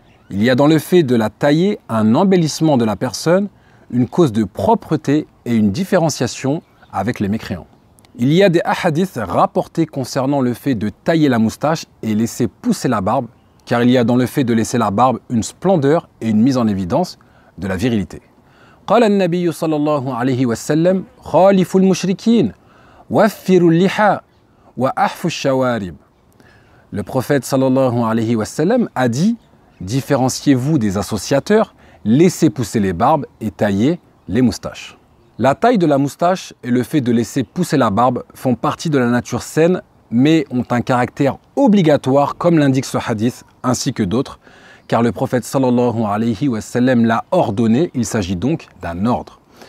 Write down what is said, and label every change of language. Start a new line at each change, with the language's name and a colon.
French: Il y a dans le fait de la tailler un embellissement de la personne, une cause de propreté et une différenciation avec les mécréants. Il y a des hadiths rapportés concernant le fait de tailler la moustache et laisser pousser la barbe, car il y a dans le fait de laisser la barbe une splendeur et une mise en évidence de la virilité.
Arabic: قال النبي صلى الله عليه وسلم خالفوا المشركين وفروا اللحى وأحفوا الشوارب.
French: Le prophète sallallahu alayhi wa sallam a dit: différenciez-vous des associateurs, laissez pousser les barbes et taillez les moustaches. La taille de la moustache et le fait de laisser pousser la barbe font partie de la nature saine, mais ont un caractère obligatoire, comme l'indique ce hadith, ainsi que d'autres, car le prophète sallallahu alayhi wa sallam l'a ordonné, il s'agit donc d'un ordre.